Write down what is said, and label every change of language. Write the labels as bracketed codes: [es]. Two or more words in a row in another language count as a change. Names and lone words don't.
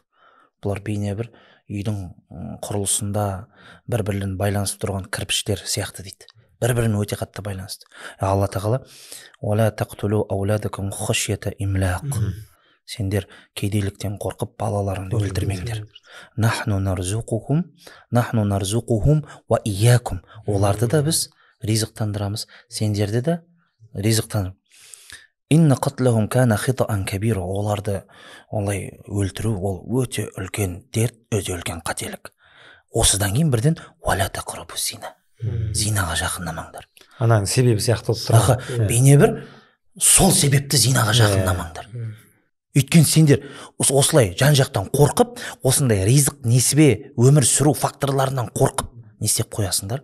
[kk] Бұлар бейне бір үйдің құрылысында бір-бірлерін байланысып тұрған кірпіштер сияқты дейді. Бір-бірімен өте қатты байланысты. Алла тағала [ar] «ولا تقتلوا أولادكم خشية إملاق». [kk] Сендер кедейліктен қорқып балаларыңды өлтірмеңдер. [ar] نحن نرزقهم وإياكم. [kk] Оларды да біз ризықтандырамыз, сендерді де ризықтандырамыз. [ar] إن قتلهم كان خطئا كبيرا. [kk] Оларды олай өлтіру ол өте үлкен дерт, өте үлкен қателік. Осыдан кейін бірден [ar] «ولا تقربوا الزنا». [kk] Зинаға жақындамаңдар. Ананың себебі сияқты болып тұрады. Бейне бір сол себепті зинаға жақындамаңдар. Өйткені сендер осылай жан-жақтан қорқып, осындай ризық, несібе, өмір сүру факторларынан қорқып, не істеп қоясыңдар?